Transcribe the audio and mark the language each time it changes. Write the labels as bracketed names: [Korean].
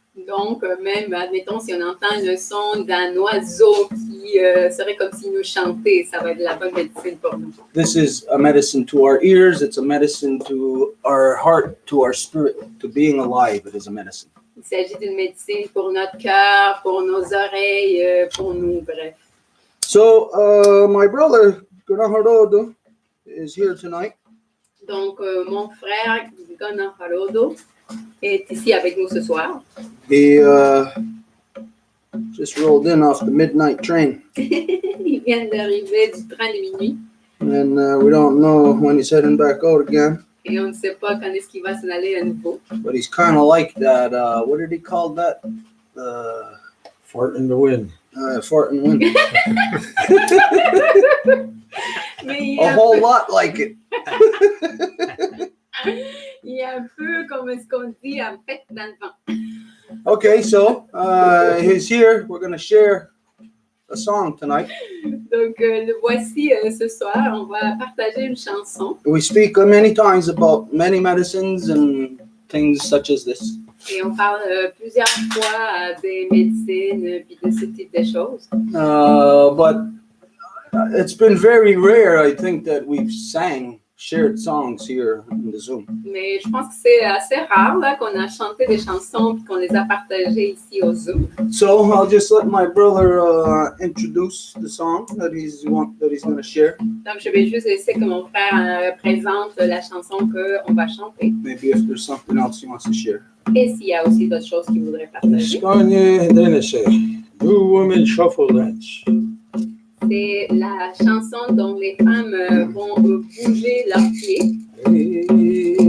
[French] Donc, même, admettons, si on entend le son d'un oiseau qui serait comme s'il nous chantait, ça va être de la bonne médecine pour nous. [English] This is a medicine to our ears. It's a medicine to our heart, to our spirit, to being alive. It is a medicine. [French] Il s'agit d'une médecine pour notre cœur, pour nos oreilles, pour nous, bref. [English] So my brother, Gunnar is here tonight. [French] Donc, mon frère, Gunnar Harodo, est ici avec nous ce soir. [English] He just rolled in off the midnight train. [French] Il vient d'arriver du train de minuit [English] And we don't know when he's heading back out again. [French] et on ne sait pas quand est-ce qu'il va s'en aller à nouveau. [English] But he's kind of like that, what did he call that? Fart in the wind. Fart and wind. [French] Mais [English] A whole lot like it. [French] il est un peu comme ce qu'on dit, en fait, dans le vent. [English] Okay, so he's here. We're going to share a song tonight. [French] Donc, le voici ce soir. On va partager une chanson. [English] We speak many times about many medicines and things such as this. [French] Et on parle plusieurs fois des médecines puis de ce type de choses. [English] But it's been very rare, I think, that we've sang shared songs here in the Zoom. [French] Mais je pense que c'est assez rare là, qu'on a chanté des chansons puis qu'on les a partagées ici au Zoom. [English] So I'll just let my brother introduce the song that he's going to share. [French] Donc, je vais juste laisser que mon frère présente la chanson qu'on va chanter. [English] Maybe if there's something else he wants to share. [French] Et s'il y a aussi d'autres choses qu'il voudrait partager. [English] Skanye Denise. New Women Shuffle Dance. [French] C'est la chanson dont les femmes vont bouger leurs pieds.